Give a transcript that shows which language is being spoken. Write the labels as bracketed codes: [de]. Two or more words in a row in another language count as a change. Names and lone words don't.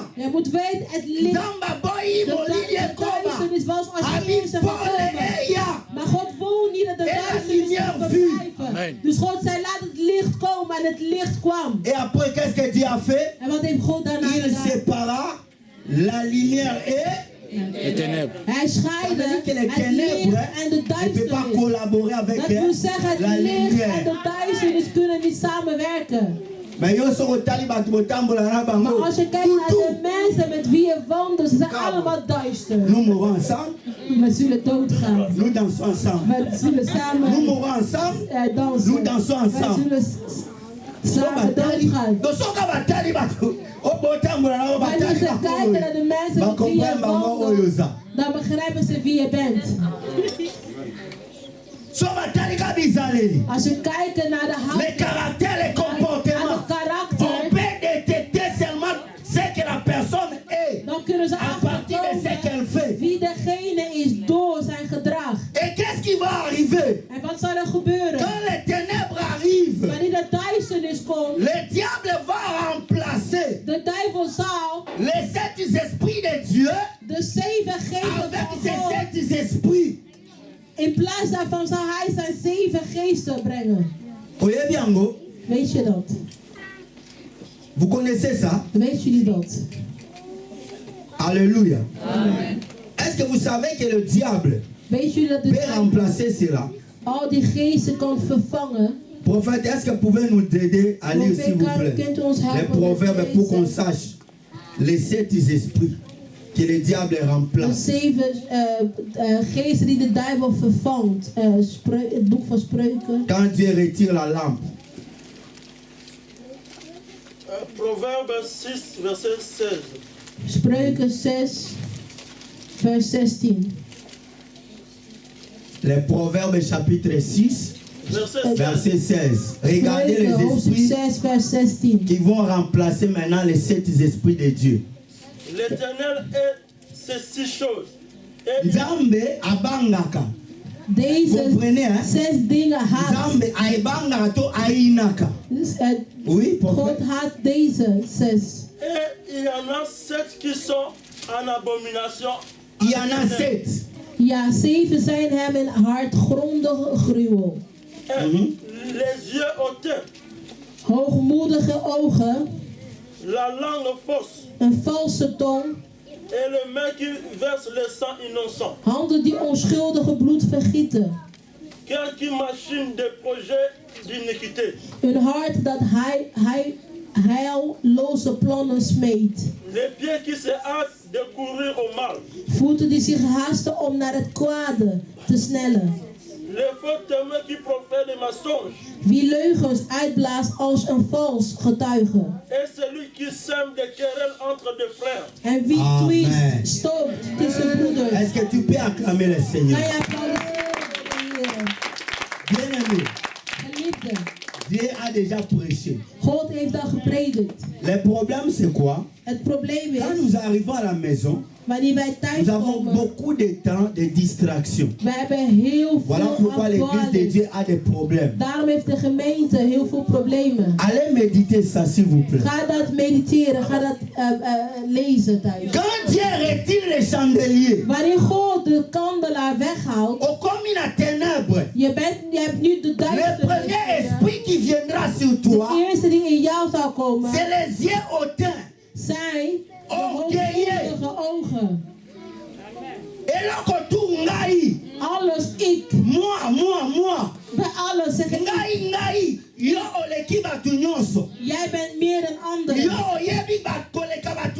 [nl] moet weten, het licht, de duisternis was als eerste gekomen. Maar God wil niet dat de duisternis zou verblijven. Dus God zei, laat het licht komen en het licht kwam. [fr] Et après, qu'est-ce que Dieu a fait? [nl] En wat heeft God daarna [fr] Il [nl] gedaan? [fr] sépara la lumière et Les ténèbres. [nl] Hij scheidde het licht en de [fr] ne peut pas [nl] duisternis. [fr] collaborer avec [nl] Dat wil zeggen, [fr] la [nl] het licht en [fr] lumière. [nl] de duisternis kunnen niet samenwerken. [ln] Mais yo so otali bato botambola na [nl] Maar [ln] bango. [nl] als je kijkt naar de mensen met wie je wandelt, ze zijn allemaal duister. [fr] Nous mourons ensemble, [nl] We zullen doodgaan. [fr] nous dansons ensemble. [nl] We zullen samen [fr] Nous mourons ensemble, [nl] dansen. [fr] nous dansons [nl] We [fr] ensemble. [nl] zullen samen doodgaan. [ln] Donc soka batali bato obotambola na [nl] Wanneer [ln] batali [nl] ze kijken naar de mensen met wie je wandelt, dan begrijpen ze wie je bent. [ln] So batali ka bizaleli. [nl] Als je kijkt naar de [fr] Les [nl] houding, [fr] caractères, les comportements, [nl] aan het karakter, [fr] on peut détecter seulement ce que la personne est [nl] dan kunnen ze [fr] à partir de ce [nl] achterkomen [fr] qu'elle fait. [nl] wie degene is door zijn gedrag. [fr] Et qu'est-ce qui va arriver [nl] En wat zal er gebeuren? [fr] quand les ténèbres arrivent? [nl] Wanneer de duisternis komt, [fr] Le diable va remplacer [nl] de duivel zal [fr] les sept esprits de Dieu [nl] de 7 geesten [fr] avec [nl] van [fr] ces [nl] God, [fr] sept esprits. [nl] in plaats daarvan zal hij zijn 7 geesten brengen. [ln] Oyebi yango? [nl] Weet je dat? [fr] Vous connaissez ça? [nl] Weet jullie dat? [fr] Alléluia. Est-ce que vous savez que le diable [nl] Weet jullie dat de [fr] peut [nl] duivel [fr] remplacer cela? [nl] al die geesten kan vervangen? [fr] Prophète, est-ce que vous pouvez nous aider à lire s'il vous plaît les proverbes pour qu'on sache les sept esprits que le diable [nl] De [fr] remplace? [nl] 7 geesten die de duivel vervangt. Het boek van Spreuken. [fr] Quand Dieu retire la lampe, Proverbe 6, verset 16. [nl] Spreuken 6, vers 16. [fr] les proverbes chapitre 6, Verset 16. verset 16. Regardez [nl] Spreuken [fr] les [nl] hoofdstuk [fr] esprits [nl] 6, vers 16. [fr] qui vont remplacer maintenant les sept esprits de Dieu. L'Éternel est ces 6 choses. Et [ln] Nzambe abangaka. [nl] Deze [fr] Comprenez, hein? [nl] 6 dingen haat. [ln] Nzambe aibangaka to ainaka. [nl] Dus, [fr] Oui, [nl] God [fr] prophète. [nl] haat deze 6. [fr] et il y en a 7 qui sont en abomination. Il y en a 7. [nl] Ja, 7 zijn hem in hartgrondige gruwel. [fr] Et les yeux hautains, [nl] Hoogmoedige ogen, [fr] la langue fausse [nl] een valse tong, [fr] et le main qui verse le sang innocent. [nl] handen die onschuldige bloed vergieten. [fr] Cœur qui machine des projets d'iniquité. [nl] Een hart dat heilloze plannen smeet. [fr] Les pieds qui se hâtent de courir au mal. [nl] Voeten die zich haasten om naar het kwade te snellen. [fr] Les faux témoins qui profèrent des mensonges. [nl] Wie leugens uitblaast als een vals getuige. [fr] Et celui qui sème des querelles entre des frères. [nl] En wie [fr] Amen. [nl] twist, stookt tussen broeders. [fr] Est-ce que tu peux acclamer le Seigneur? [nl] Kan je applaudisseren voor de Heer? [fr] Bien-aimé, [nl] Geliefde, [fr] Dieu a déjà prêché. [nl] God heeft al gepredikt. [fr] Le problème, c'est quoi? [nl] Het probleem [fr] Quand [nl] is, [fr] nous arrivons à la maison, [nl] wanneer wij thuis [fr] nous avons [nl] komen, [fr] beaucoup de temps de distraction. [nl] wij hebben heel [fr] Voilà [nl] veel [fr] pourquoi l'église de [nl] afdwaling. [fr] Dieu a des problèmes. [nl] Daarom heeft de gemeente heel veel problemen. [fr] Allez méditer ça, s'il vous plaît. [nl] Ga dat mediteren, ga dat lezen thuis. [fr] Quand Dieu retire les chandeliers, [nl] Wanneer God de kandelaar weghaalt, [fr] au comme in ténèbres, [nl] je hebt nu de [fr] le premier [nl] duisternis. [fr] esprit qui viendra sur toi, [nl] De eerste die in jou zou komen, [fr] c'est les yeux hautains. [nl] zijn de [fr] Orgueilleux. [nl] hoogmoedige ogen. [fr] Et là, quand tout ngai, [nl] Alles ik. [fr] moi, [nl] Bij alles zeg ik ik. [ln] ngai, yo oleki batu nyonso. [nl] Jij bent meer dan anderen. [ln] Yo oyebi bakoleka batu